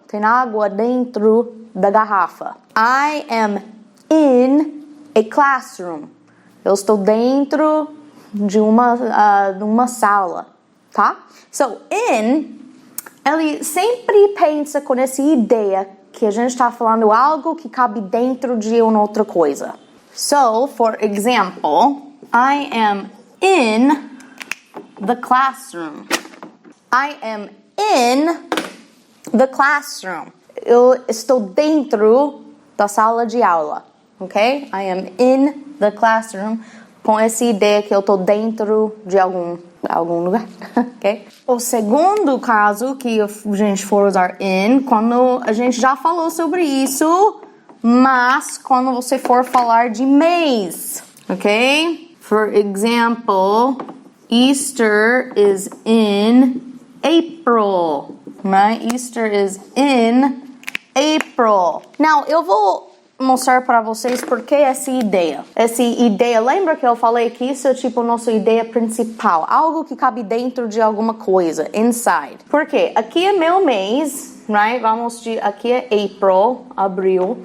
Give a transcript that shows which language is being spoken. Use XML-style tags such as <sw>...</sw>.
<pt>Tem água dentro da garrafa.</pt> <en>I am in a classroom.</en> <pt>Eu estou dentro de uma sala, tá? So, in, ele sempre pensa com essa ideia que a gente está falando algo que cabe dentro de uma outra coisa.</pt> <en>So, for example, I am in the classroom. I am in the classroom.</en> <pt>Eu estou dentro da sala de aula, ok?</pt> <en>I am in the classroom,</en> <pt>com essa ideia que eu estou dentro de algum lugar, ok? O segundo caso que a gente for usar in, quando a gente já falou sobre isso, mas quando você for falar de mês, ok?</pt> <en>For example, Easter is in April, right? Easter is in April.</en> <pt>Now, eu vou mostrar para vocês por que essa ideia. Essa ideia, lembra que eu falei que isso é tipo nossa ideia principal, algo que cabe dentro de alguma coisa, inside. Por quê? Aqui é meu mês, right? Aqui é April, abril.</pt>